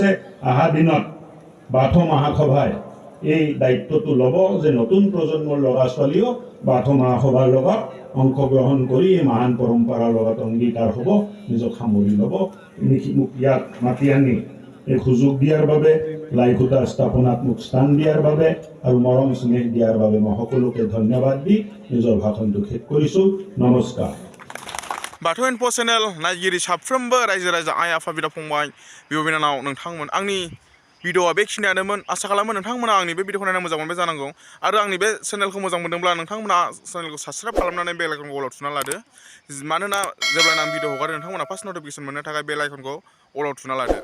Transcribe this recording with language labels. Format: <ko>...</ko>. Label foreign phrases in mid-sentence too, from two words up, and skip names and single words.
<as>অহা দিনত বাথৌ মহাসভাই এই দায়িত্বটো ল'ব যে নতুন প্ৰজন্মৰ ল'ৰা ছোৱালীও বাথৌ মহাসভাৰ লগত অংশগ্ৰহণ কৰি এই মহান পৰম্পৰাৰ লগত অংগীকাৰ হ'ব, নিজক সামৰি ল'ব। মোক ইয়াত মাতি আনি এই সুযোগ দিয়াৰ বাবে, লাইখুটা স্থাপনাত মোক স্থান দিয়াৰ বাবে আৰু মৰম স্নেহ দিয়াৰ বাবে মই সকলোকে ধন্যবাদ দি নিজৰ ভাষণটো শেষ কৰিছোঁ। নমস্কাৰ।</as> <brx>बाथौइनफो चेनेल नायगिरि साफ्रोमबो रायजो राजा आइ आफा बिदा फंबाय बिब' बिनानाव नोंथांमोन, आंनि भिडिअ'आ बेखिनियानोमोन। आसा खालामो नोंथांमोना आंनि बे भिडिअ'खौ नायना मोजां मोनबाय जानांगौ। आरो आंनि बे चेनेलखौ मोजां मोनदोंब्ला नोंथांमोना चेनेलखौ साबस्क्राइब खालामनानै</brx> <en>bell icon</en> <brx>अलाव थुना लादो। मानोना जेब्लानो आं भिडिअ' हगारो नोंथांमोना</brx> <en>first notification</en> <brx>मोननो थाखाय</brx> <en>bell icon</en> <brx>अलाव थुना लादो।</brx>